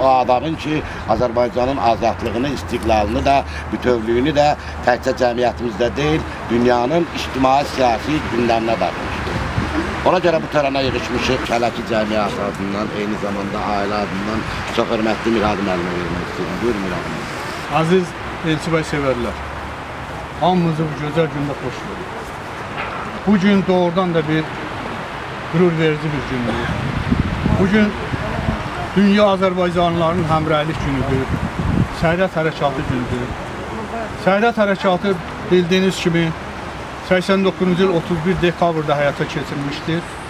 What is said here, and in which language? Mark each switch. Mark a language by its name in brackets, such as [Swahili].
[Azerbaijani] O adamın ki, Azərbaycanın azadlığını, istiqlalını da, bütövlüyünü də təkcə cəmiyyətimizdə deyil, dünyanın ictimai siyasi gündəminə daxmışdır. Ona görə bu törənə yığışmışıq. Kələki cəmiyyəti adından, eyni zamanda ailə adından çox hörmətli Mirad müəllimə vermək istedim. Buyurun Mirad müəllim. [Turkish] Aziz Elçibəy severler. Hamımızı bu güzel günde hoş bulduk. Bu gün doğrudan da bir gurur verici bir gündür. [Azerbaijani] Bugün Dünya Azərbaycanlıların həmrəylik günüdür. Səadət Hərəkatı günüdür. [Turkish] Səadət Hərəkatı bildiğiniz kimi 89 yıl 31 dekabrda hayata geçirilmiştir.